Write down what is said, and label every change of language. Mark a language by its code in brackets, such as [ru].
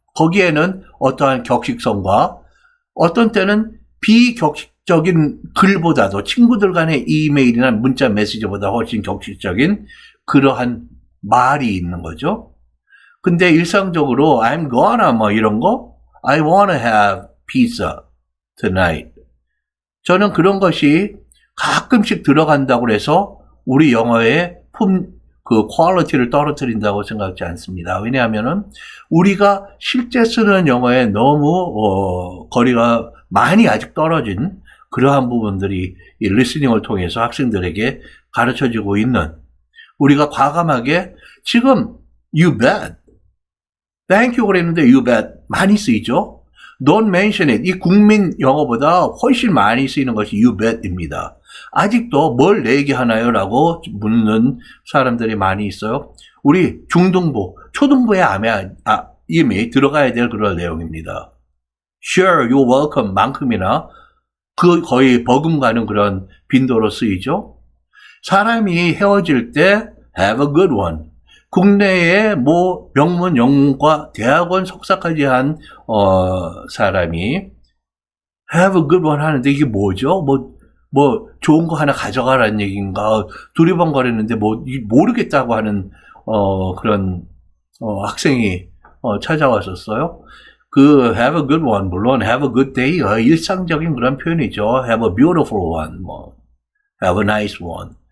[ko] 거기에는 어떠한 격식성과 어떤 때는 비격식적인 글보다도 친구들 간의 이메일이나 문자 메시지보다 훨씬 격식적인 그러한 말이 있는 거죠. 근데 일상적으로 [en] I'm gonna [ko] 뭐 이런 거 [en] I wanna have pizza tonight. [ko] 저는 그런 것이 가끔씩 들어간다고 해서 우리 영어의 그 퀄리티를 떨어뜨린다고 생각하지 않습니다. 왜냐하면은 우리가 실제 쓰는 영어에 너무 거리가 많이 아직 떨어진 그러한 부분들이 이 리스닝을 통해서 학생들에게 가르쳐지고 있는 우리가 과감하게 지금 [en] you bet, thank you [ko] 그랬는데 [en] you bet [ko] 많이 쓰이죠. [en] Don't mention it. [ko] 이 국민 영어보다 훨씬 많이 쓰이는 것이 [en] you bet [ko] 입니다. 아직도 뭘 얘기하나요? 라고 묻는 사람들이 많이 있어요. 우리 중등부, 초등부에 이미 들어가야 될 그런 내용입니다. [en] Sure, you're welcome [ko] 만큼이나 그 거의 버금가는 그런 빈도로 쓰이죠. 사람이 헤어질 때 [en] have a good one. [ko] 국내에 뭐 명문 영문과 대학원 석사까지 한 사람이 [en] have a good one [ko] 하는데 이게 뭐죠? 뭐 좋은 거 하나 가져가라는 얘기인가? 두리번거리는데 뭐 모르겠다고 하는 그런 학생이 찾아왔었어요. 그 [en] have a good one [ko] 물론 [en] have a good day [ko] 일상적인 그런 표현이죠. [en] have a beautiful one 뭐 have a nice one.